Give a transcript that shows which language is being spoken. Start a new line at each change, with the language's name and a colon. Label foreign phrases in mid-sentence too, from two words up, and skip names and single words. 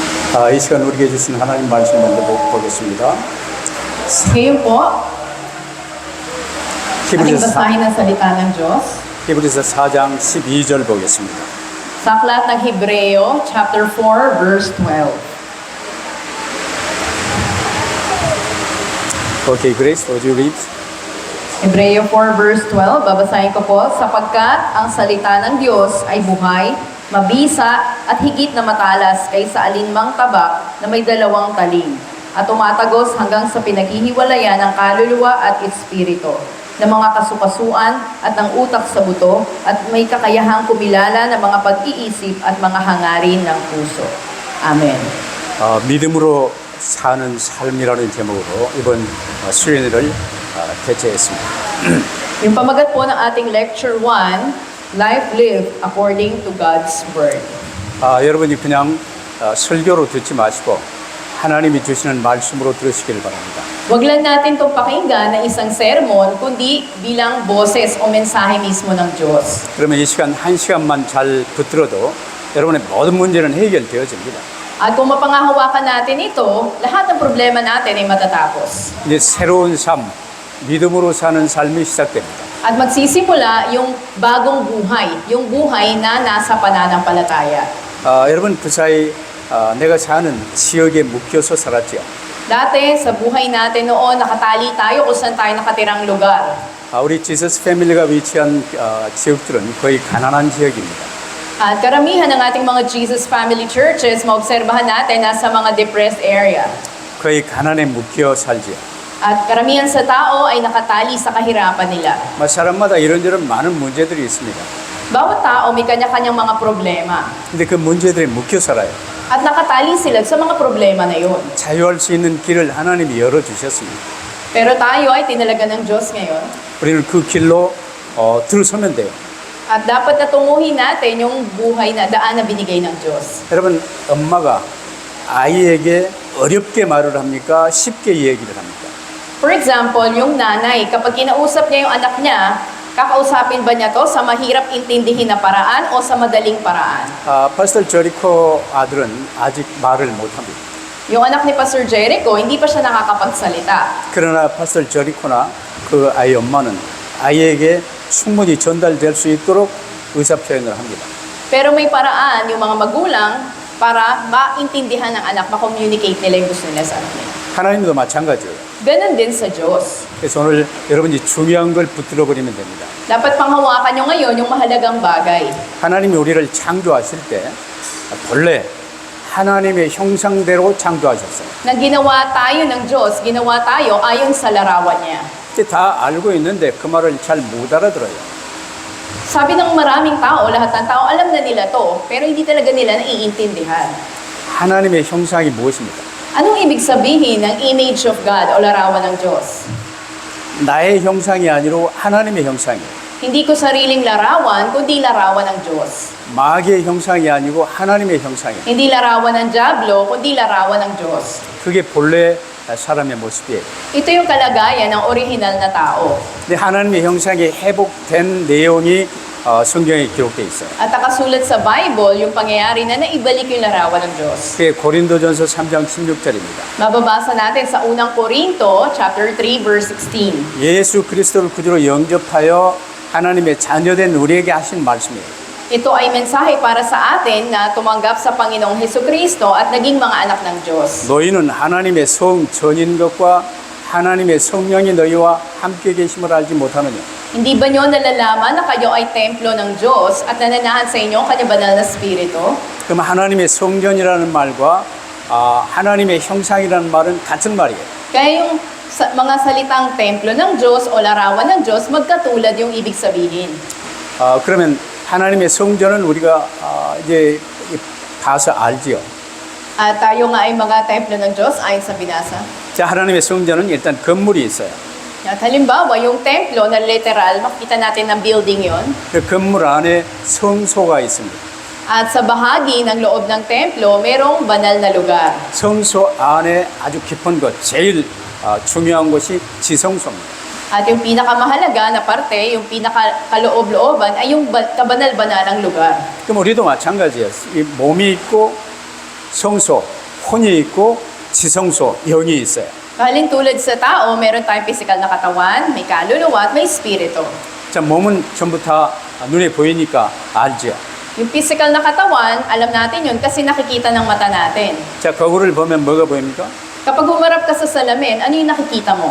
Korean: 이 시간 우리에게 주신 하나님 말씀 먼저 보겠습니다.
Filipino: Ngayon po, ating 히브리서 basahin ang salita ng Diyos
Korean: 4장 12절 보겠습니다.
Filipino: sa aklat ng Hebreo,
English: chapter 4, verse 12. Okay, Grace, would you read?
Filipino: Hebreo 4, verse 12, babasahin ko po, sapagkat ang salita ng Diyos ay buhay, mabisa at higit na matalas kaysa alinmang tabak na may dalawang taling, at tumatagos hanggang sa pinaghihiwalayan ng kaluluwa at espiritu, ng mga kasukasuan at ng utak sa buto, at may kakayahang kumilala ng mga pag-iisip at mga hangarin ng puso. Amen.
Korean: 믿음으로 사는 삶이라는 제목으로 이번 수련회를 개최했습니다.
Filipino: Yung pamagat po ng ating lecture 1, Life Lived According to God's Word.
Korean: 여러분이 그냥 설교로 듣지 마시고 하나님이 주시는 말씀으로 들으시길 바랍니다.
Filipino: Wag lang natin itong pakinggan na isang sermon, kundi bilang boses o mensahe mismo ng Diyos.
Korean: 그러면 이 시간 1시간만 잘 붙들어도 여러분의 모든 문제는 해결되어집니다.
Filipino: At kung mapangahawakan natin ito, lahat ng problema natin ay matatapos.
Korean: 이제 새로운 삶, 믿음으로 사는 삶이 시작됩니다.
Filipino: At magsisimula yung bagong buhay, yung buhay na nasa pananampalataya.
Korean: 여러분 그 사이 내가 사는 지역에 묶여서 살았죠.
Filipino: Dati, sa buhay natin noon, nakatali tayo kung saan tayo nakatirang lugar.
Korean: 우리 지저스 패밀리가 위치한 지역들은 거의 가난한 지역입니다.
Filipino: At karamihan ng ating mga Jesus Family Churches, maobserbahan natin, nasa mga
English: depressed area.
Korean: 거의 가난에 묶여 살지요.
Filipino: At karamihan sa tao ay nakatali sa kahirapan nila.
Korean: 사람마다 이런저런 많은 문제들이 있습니다.
Filipino: Bawat tao may kanya-kanyang mga problema.
Korean: 근데 그 문제들에 묶여 살아요.
Filipino: At nakatali sila sa mga problema na yun.
Korean: 자유할 수 있는 길을 하나님이 열어주셨습니다.
Filipino: Pero tayo ay tinalaga ng Diyos ngayon.
Korean: 우리는 그 길로 들어서면 돼요.
Filipino: At dapat na tunguhin natin yung buhay na daan na binigay ng Diyos.
Korean: 여러분, 엄마가 아이에게 어렵게 말을 합니까? 쉽게 얘기를 합니까?
English: For example,
Filipino: yung nanay, kapag kinausap niya yung anak niya, kakausapin ba niya to sa mahirap intindihin na paraan o sa madaling paraan?
Korean: 파스터 저리코 아들은 아직 말을 못합니다.
Filipino: Yung anak ni Pastor Jericho, hindi pa siya nakakapagsalita.
Korean: 그러나 파스터 저리코나 그 아이 엄마는 아이에게 충분히 전달될 수 있도록 의사 표현을 합니다.
Filipino: Pero may paraan yung mga magulang para maintindihan ng anak, ma-communicate nila yung gusto nila sa anak nila.
Korean: 하나님도 마찬가지예요.
Filipino: Ganon din sa Diyos.
Korean: 그래서 오늘 여러분이 중요한 걸 붙들어 버리면 됩니다.
Filipino: Dapat panghawakan nyo ngayon yung mahalagang bagay.
Korean: 하나님이 우리를 창조하실 때 본래 하나님의 형상대로 창조하셨어요.
Filipino: Na ginawa tayo ng Diyos, ginawa tayo ayon sa larawan niya.
Korean: 이제 다 알고 있는데 그 말을 잘 못 알아들어요.
Filipino: Sabi ng maraming tao, lahat ng tao, alam na nila to, pero hindi talaga nila naiintindihan.
Korean: 하나님의 형상이 무엇입니까?
Filipino: Anong ibig sabihin ng
English: image of God
Filipino: o larawan ng Diyos?
Korean: 나의 형상이 아니라 하나님의 형상이에요.
Filipino: Hindi ko sariling larawan, kundi larawan ng Diyos.
Korean: 마귀의 형상이 아니고 하나님의 형상이에요.
Filipino: Hindi larawan ng Diablo, kundi larawan ng Diyos.
Korean: 그게 본래 사람의 모습이에요.
Filipino: Ito yung kalagayan ng original na tao.
Korean: 근데 하나님의 형상이 회복된 내용이 성경에 기록되어 있어요.
Filipino: At nakasulat sa Bible, yung pangyayari na naibalik yung larawan ng Diyos.
Korean: 그게 고린도전서 3장 16절입니다.
Filipino: Mababasa natin sa unang Korinto,
English: chapter 3, verse 16.
Korean: 예수 그리스도를 구주로 영접하여 하나님의 자녀된 우리에게 하신 말씀이에요.
Filipino: Ito ay mensahe para sa atin na tumanggap sa Panginoong Hesukristo at naging mga anak ng Diyos.
Korean: 너희는 하나님의 성 전인 것과 하나님의 성령이 너희와 함께 계심을 알지 못하느냐.
Filipino: Hindi ba nyo nalalaman na kayo ay templo ng Diyos at nananahan sa inyo ang kanyang banal na spirito?
Korean: 그럼 하나님의 성전이라는 말과 하나님의 형상이라는 말은 같은 말이에요.
Filipino: Kaya yung mga salitang templo ng Diyos o larawan ng Diyos, magkatulad yung ibig sabihin.
Korean: 그러면 하나님의 성전은 우리가 이제 봐서 알지요.
Filipino: At tayo nga ay mga templo ng Diyos ayon sa binasa.
Korean: 자, 하나님의 성전은 일단 건물이 있어요.
Filipino: At halimbawa, yung templo na literal, makita natin ng building yon.
Korean: 그 건물 안에 성소가 있습니다.
Filipino: At sa bahagi ng loob ng templo, merong banal na lugar.
Korean: 성소 안에 아주 깊은 것, 제일 중요한 것이 지성소입니다.
Filipino: At yung pinakamahalaga na parte, yung pinakakaloob-looban, ay yung kabanal-banalang lugar.
Korean: 그럼 우리도 마찬가지예요. 이 몸이 있고 성소, 혼이 있고 지성소, 영이 있어요.
Filipino: Kahalin tulad sa tao, meron tayong physical na katawan, may kaluluwa at may espiritu.
Korean: 자, 몸은 전부 다 눈에 보이니까 알죠.
Filipino: Yung physical na katawan, alam natin yun kasi nakikita ng mata natin.
Korean: 자, 거울을 보면 뭐가 보입니까?
Filipino: Kapag humarap ka sa salamin, ano yung nakikita mo?